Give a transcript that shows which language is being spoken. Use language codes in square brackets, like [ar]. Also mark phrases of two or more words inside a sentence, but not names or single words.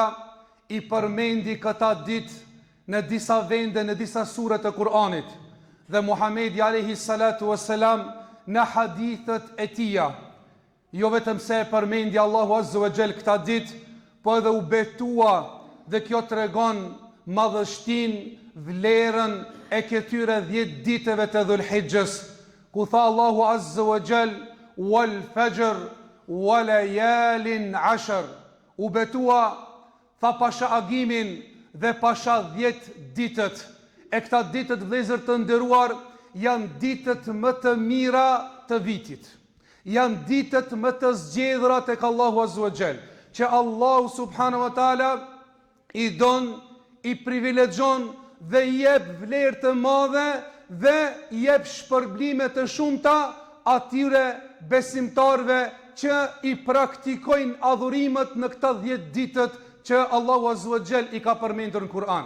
[sq] i përmendi këta ditë në disa vende, në disa sure të Kur'anit, dhe Muhamedi [ar] عليه الصلاة والسلام [sq] në hadithet e tija, jo vetëm se e përmendi Allahu [ar] عز وجل [sq] këta ditë, po edhe u betua, dhe kjo tregon madhështinë, vlerën e këtyre 10 ditëve të Dhul-Hijjës, ku tha Allahu [ar] عز وجل: والفجر وليال عشر. [sq] U betua, tha pasha agimin dhe pasha 10 ditët. E këta ditët, vëllezër të nderuar, janë ditët më të mira të vitit. Janë ditët më të zgjedhura tek Allahu [ar] عز وجل, [sq] që Allahu [ar] سبحانه وتعالى [sq] i don, i privilegjon dhe i jep vlerë të madhe dhe i jep shpërblime të shumta atyre besimtarve që i praktikojnë adhurimet në këta 10 ditët që Allahu [ar] عز وجل [sq] i ka përmendur në Kur'an.